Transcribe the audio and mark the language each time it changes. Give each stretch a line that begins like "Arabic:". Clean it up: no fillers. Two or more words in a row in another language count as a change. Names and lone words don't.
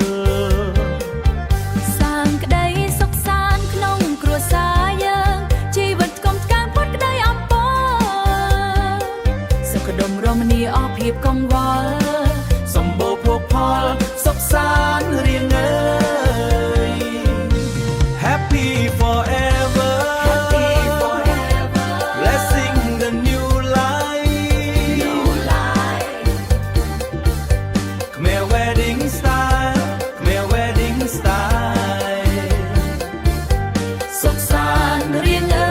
Khmer: សាងក្តីសុខសាន្តក្នុងគ្រួសារយើងជីវិតកុំកាំងផុតក្តីអំពើសុខដុមរមនាអស់ភាពកង្វល់ សម្បូរភោគផលសុខសាន្តរៀង
English: Happy forever, blessing the new life. Khmer wedding style.
Khmer: សុខសាន្ត រៀង